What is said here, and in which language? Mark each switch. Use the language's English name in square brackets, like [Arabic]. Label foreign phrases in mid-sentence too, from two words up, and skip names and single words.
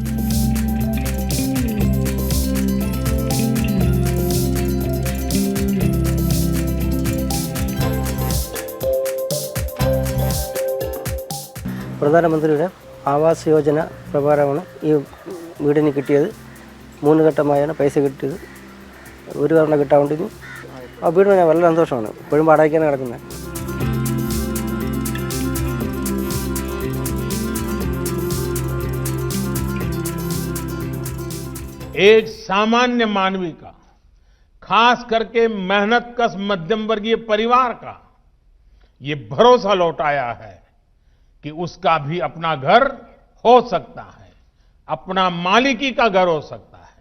[Malayalam] പ്രധാനമന്ത്രിയുടെ ആവാസ് യോജന പ്രകാരമാണ് ഈ വീടിന് കിട്ടിയത്. 3 ഘട്ടമായാണ് പൈസ കിട്ടിയത്. ഒരു തവണ കിട്ടാൻ വേണ്ടി ആ വീടിന് ഞാൻ വളരെ സന്തോഷമാണ്. ഇപ്പോഴും വാടകയ്ക്കാണ് കിടക്കുന്നത്. [Hindi] एक सामान्य मानवी का, खास करके मेहनतकश मध्यम वर्गीय परिवार का ये भरोसा लौटाया है कि उसका भी अपना घर हो सकता है, अपना मालिकी का घर हो सकता है।